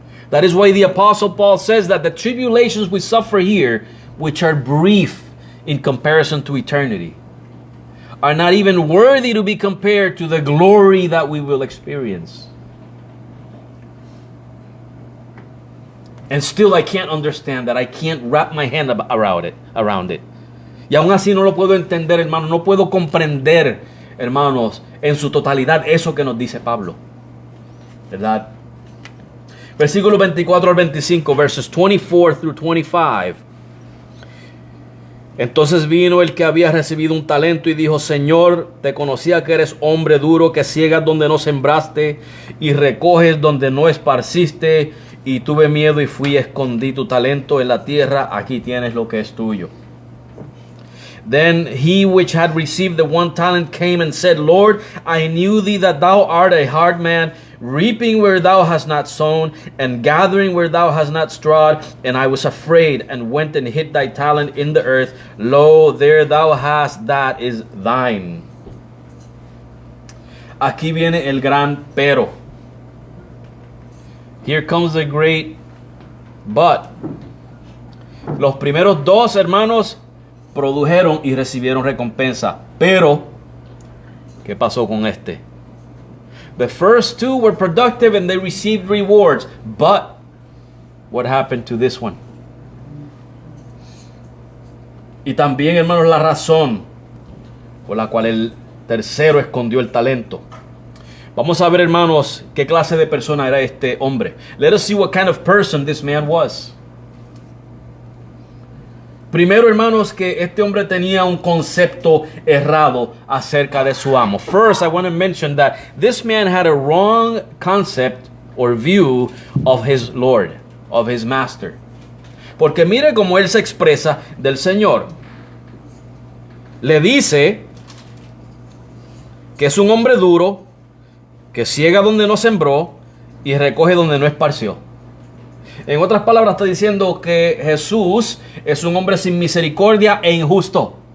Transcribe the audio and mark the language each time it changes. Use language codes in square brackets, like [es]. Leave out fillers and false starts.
[en] That is why the apostle Paul says that the tribulations we suffer here, which are brief in comparison to eternity, are not even worthy to be compared to the glory that we will experience. And still I can't understand that. I can't wrap my hand around it. [es] Y aún así no lo puedo entender, hermanos. No puedo comprender, hermanos, en su totalidad eso que nos dice Pablo. ¿Verdad? Versículos 24 al 25, [en] verses 24 through 25. [es] Entonces vino el que había recibido un talento y dijo: Señor, te conocía que eres hombre duro, que ciegas donde no sembraste y recoges donde no esparciste. Y tuve miedo y fui y escondí tu talento en la tierra. Aquí tienes lo que es tuyo. [en] Then he which had received the one talent came and said, Lord, I knew thee that thou art a hard man, reaping where thou hast not sown, and gathering where thou hast not strawed. And I was afraid, and went and hid thy talent in the earth. Lo, there thou hast that is thine. [es] Aquí viene el gran pero. [en] Here comes the great but. [es] Los primeros dos hermanos produjeron y recibieron recompensa. Pero, ¿qué pasó con este? [en] The first two were productive and they received rewards. But, what happened to this one? [es] Y también, hermanos, la razón por la cual el tercero escondió el talento. Vamos a ver, hermanos, qué clase de persona era este hombre. [en] Let us see what kind of person this man was. [es] Primero, hermanos, que este hombre tenía un concepto errado acerca de su amo. [en] First, I want to mention that this man had a wrong concept or view of his Lord, of his master. [es] Porque mire cómo él se expresa del Señor. Le dice que es un hombre duro, que ciega donde no sembró y recoge donde no esparció. En otras palabras, está diciendo que Jesús es un hombre sin misericordia e injusto.